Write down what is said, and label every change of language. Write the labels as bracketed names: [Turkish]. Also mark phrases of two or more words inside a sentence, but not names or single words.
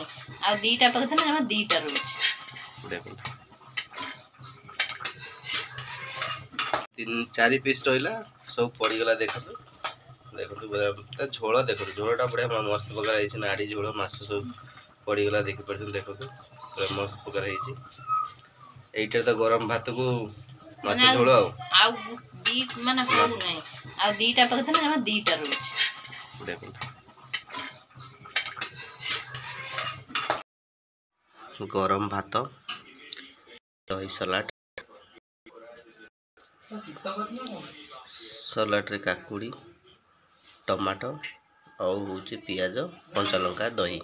[Odia] ଆଉ ଦିଟା ପକେଇଥିଲେ ଆମର ଦିଟା ରହୁଛି। ଦେଖନ୍ତୁ 3-4 ପିସ୍ ରହିଲା, ସବୁ ପଡ଼ିଗଲା। ଦେଖନ୍ତୁ ଦେଖନ୍ତୁ ତା ଝୋଳ ଦେଖନ୍ତୁ, ଝୋଳଟା ବଢ଼ିଆ ମସ୍ତ ପ୍ରକାର ହେଇଛି। ନାଡ଼ି ଝୋଳ ମାଛ ସବୁ ପଡ଼ିଗଲା, ଦେଖିପାରୁଛନ୍ତି। ଦେଖନ୍ତୁ ପୁରା ମସ୍ତ ପ୍ରକାର ହେଇଛି। ଏଇଟା ତ ଗରମ ଭାତକୁ ମାଛ ମାନେ ଝୋଳ ଆଉ ଦି ମାନେ ହଉ ନାହିଁ ଆଉ ଦିଟା ପକେଇଥିଲେ ଜମା ଦିଟା ରହୁଛି। ଦେଖନ୍ତୁ ଗରମ ଭାତ, ଦହି ସଲାଡ଼, ସଲାଡ଼ରେ କାକୁଡ଼ି, ଟମାଟୋ ଆଉ ହେଉଛି ପିଆଜ, କଞ୍ଚା ଲଙ୍କା, ଦହି।